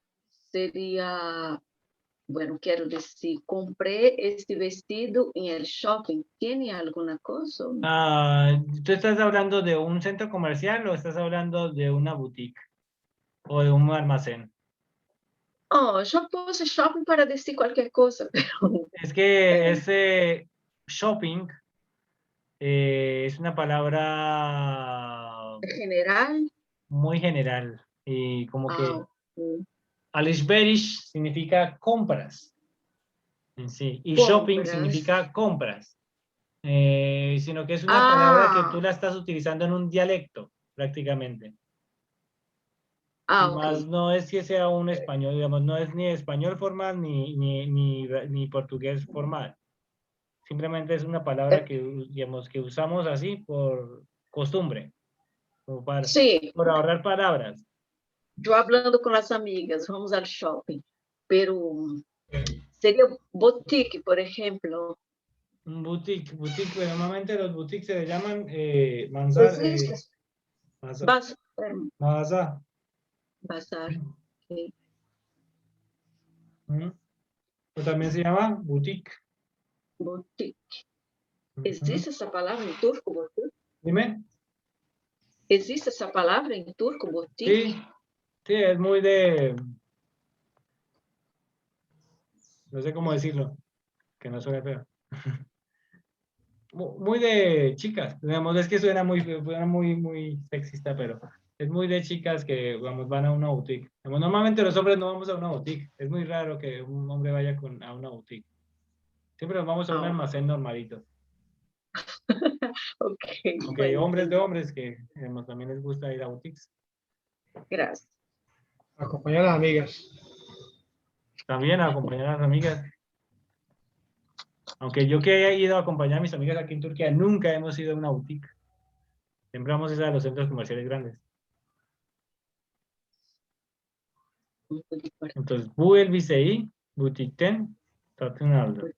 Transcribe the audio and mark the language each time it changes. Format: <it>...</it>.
<pt>Seria, bueno, quero dizer, comprei este vestido em el shopping.</pt> <es>¿Tiene alguna cosa? ¿Tú estás hablando de un centro comercial o estás hablando de una boutique o de un almacén?</es> <pt>Oh, eu puse shopping para dizer qualquer coisa.</pt> <es>Es que ese shopping es una palabra General. muy general y como que Ok. alışveriş significa compras en sí y shopping Compras. significa compras, sino que es una palabra que tú la estás utilizando en un dialecto prácticamente. Ok. Más no es que sea un español, digamos, no es ni español formal ni portugués formal. Simplemente es una palabra que, digamos, que usamos así por costumbre, como para, Sí. por ahorrar palabras.</es> <pt>Eu hablando com as amigas, vamos ao shopping. Pero seria boutique, por exemplo.</pt> <es>Un boutique, pues, normalmente los boutiques se le llaman manzar, mağaza. Bazar. Okay. O también se llama boutique. Boutique.</es> <pt>Existe essa palavra em turco, boutique?</pt> <es>Dime.</es> <pt>Existe essa palavra em turco, boutique?</pt> <es>Sí, sí, es muy de... No sé cómo decirlo, que no suene feo. Muy de chicas, digamos, es que suena muy sexista, pero es muy de chicas que, vamos, van a una boutique. Digamos, normalmente los hombres no vamos a una boutique, es muy raro que un hombre vaya a una boutique. Siempre nos vamos a un almacén normalito. Ok. Aunque Bueno, hay hombres de hombres que, digamos, también les gusta ir a boutiques. Gracias. Acompañar a las amigas. También a acompañar a las amigas. Aunque yo que he ido a acompañar a mis amigas aquí en Turquía, nunca hemos ido a una boutique. Siempre vamos a ir a los centros comerciales grandes.</es> <it>Punto di partita.</it> <tr>Entonces, bu elbiseyi butikten satın aldım.</tr>